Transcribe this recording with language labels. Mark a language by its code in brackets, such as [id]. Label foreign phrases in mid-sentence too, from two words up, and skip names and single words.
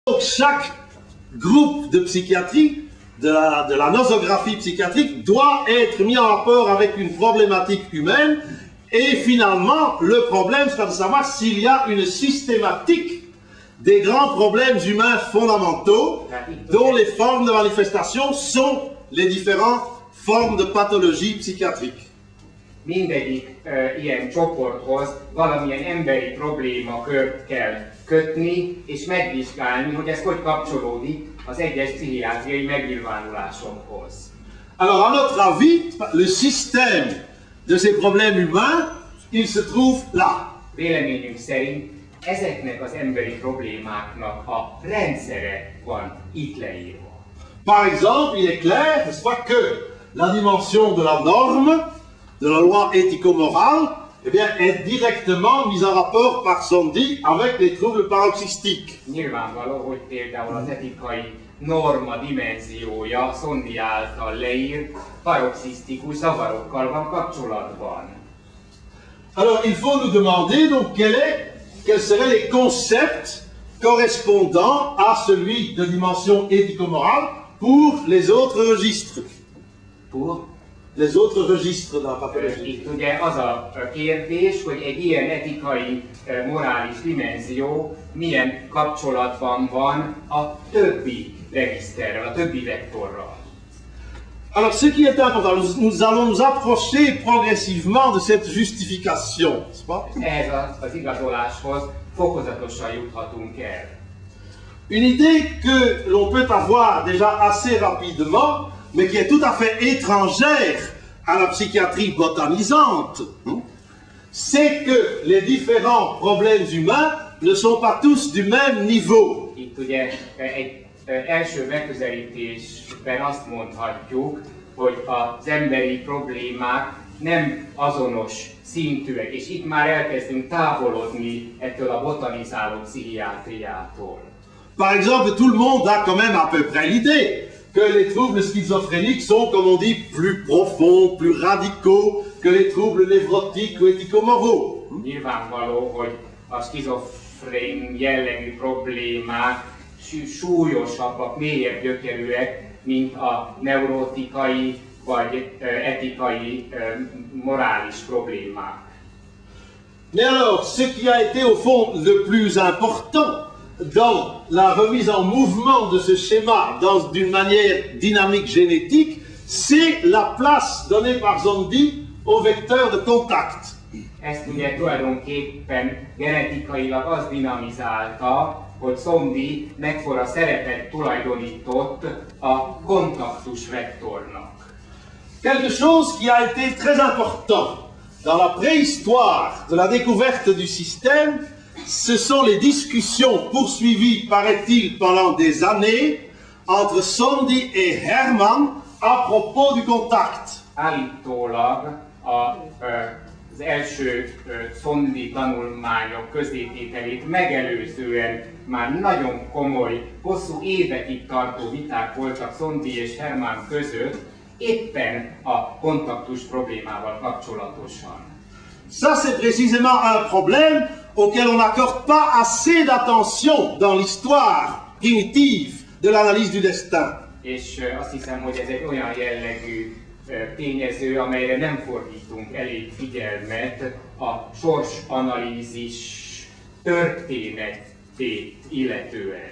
[fr] Donc chaque groupe de psychiatrie, de la nosographie psychiatrique, doit être mis en rapport avec une problématique humaine, et finalement, le problème sera de savoir s'il y a une systématique des grands problèmes humains fondamentaux, dont les formes de manifestation sont les différentes formes de pathologie psychiatrique. [hu] Mindegyik ilyen csoporthoz valamilyen emberi problémakört kell kötni és megvizsgálni, hogy ez hogy kapcsolódik az egyes pszichiátriai megnyilvánulásokhoz. [fr] Alors, à notre avis, le système de ces problèmes humains, il se trouve là. [hu] Véleményünk szerint ezeknek az emberi problémáknak a rendszere van itt leírva. [fr] Par exemple, il est clair, n'est-ce pas, que la dimension de la norme, de la loi éthico-morale, eh bien, est directement mise en rapport par Sondy avec les troubles paroxystiques. [hu] Nyilvánvaló, hogy például az etikai norma dimenziója Sondy által leírt paroxisztikus zavarokkal van kapcsolatban. [fr] Alors, il faut nous demander donc quels seraient les concepts correspondant à celui de dimension éthico-morale pour les autres registres. Pour les autres registres de la pathologie. [hu] Itt ugye az a kérdés, hogy egy ilyen etikai, morális dimenzió milyen kapcsolatban van a többi regiszterrel, a többi vektorral. [fr] Alors, ce qui est important, nous allons nous approcher progressivement de cette justification, n'est-ce pas? [hu] Ehhez az igazoláshoz fokozatosan juthatunk el. [fr] Une idée que l'on peut avoir déjà assez rapidement, mais qui est tout à fait étrangère à la psychiatrie botanisante, c'est que les différents problèmes humains ne sont pas tous du même niveau. [hu] Itt ugye egy első megközelítésben azt mondhatjuk, hogy az emberi problémák nem azonos szintűek, és itt már elkezdünk távolodni ettől a botanizáló pszichiátriától. [fr] Par exemple, tout le monde a quand même à peu près l'idée que les troubles schizophréniques sont, comme on dit, plus profonds, plus radicaux que les troubles névrotiques ou éthico-moraux. [hu] Nyilvánvaló, hogy a schizofrén jellegű problémák súlyosabbak, mélyebb gyökerűek, mint a neurotikai vagy etikai, morális problémák. [fr] Mais alors, ce qui a été au fond le plus important dans la remise en mouvement de ce schéma d'une manière dynamique génétique, c'est la place donnée par Zondi au vecteur de contact. [hu] Ezt ugye tulajdonképpen genetikailag az dinamizálta, hogy Zondi mekkora szerepet tulajdonított a kontaktus vektornak. [fr] Quelque chose qui a été très important dans la préhistoire de la découverte du système, ce sont les discussions poursuivies, paraît-il, pendant des années entre Sondy et Hermann à propos du contact. [hu] Állítólag az első Sondy tanulmányok közétételét megelőzően már nagyon komoly, hosszú évekig tartó viták voltak Sondy és Hermann között, éppen a kontaktus problémával kapcsolatosan. [fr] Ça, c'est précisément un problème auquel on n'accorde pas assez d'attention dans l'histoire primitive de l'analyse du destin. [hu] És azt hiszem, hogy ez egy olyan jellegű tényező, amelyre nem fordítunk elég figyelmet a sorsanalízis történetét illetően.